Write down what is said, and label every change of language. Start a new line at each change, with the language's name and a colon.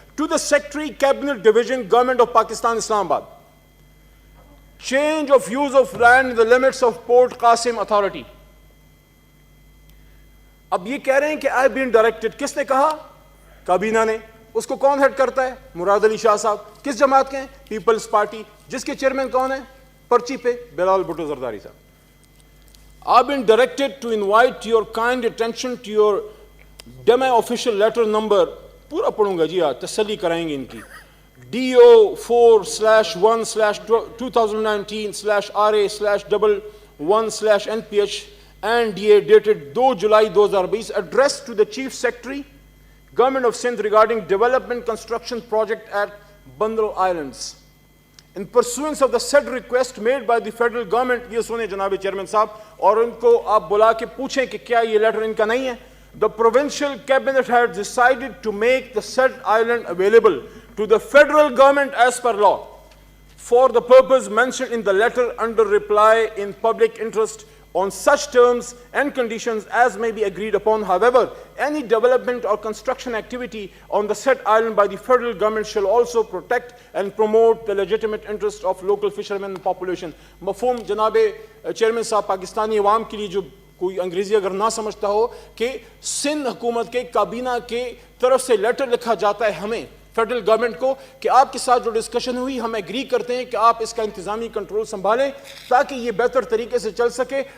English: To the secretary cabinet division government of Pakistan Islamabad, change of use of land in the limits of port Qasim authority.
Urdu: اب یہ کہہ رہے ہیں کہ
English: I been directed,
Urdu: کس نے کہا؟ کابینہ نے. اس کو کون ہیڈ کرتا ہے؟ مراد علی شاہ صاحب. کس جماعت کے ہیں؟ Peoples party. جس کے چیئرمین کون ہیں پرچی پہ؟ بلال بھٹو زرداری صاحب.
English: I've been directed to invite your kind attention to your demi-official letter number,
Urdu: پورا پڑھوں گا جی, آج تسلی کرائیں گے ان کی,
English: DO4/1/2019/RA/11/NPH and DA dated 2 July 2020, addressed to the Chief Secretary, Government of Sindh regarding development construction project at Bandro Islands. In pursuance of the said request made by the federal government,
Urdu: یہ سنیں جناب chairman صاحب, اور ان کو آپ بلا کے پوچھیں کہ کیا یہ لیٹر ان کا نہیں ہے.
English: The provincial cabinet had decided to make the said island available to the federal government as per law for the purpose mentioned in the letter under reply in public interest on such terms and conditions as may be agreed upon. However, any development or construction activity on the said island by the federal government shall also protect and promote the legitimate interest of local fishermen and population.
Urdu: مفہوم جناب chairman صاحب, پاکستانی عوام کے لیے جو کوئی انگریزی اگر نہ سمجھتا ہو, کہ سندھ حکومت کے کابینہ کے طرف سے لیٹر لکھا جاتا ہے ہمیں فیڈرل گورنمنٹ کو کہ آپ کے ساتھ جو ڈسکشن ہوئی ہم ایگری کرتے ہیں کہ آپ اس کا انتظامی کنٹرول سنبھالیں تاکہ یہ بہتر طریقے سے چل سکے.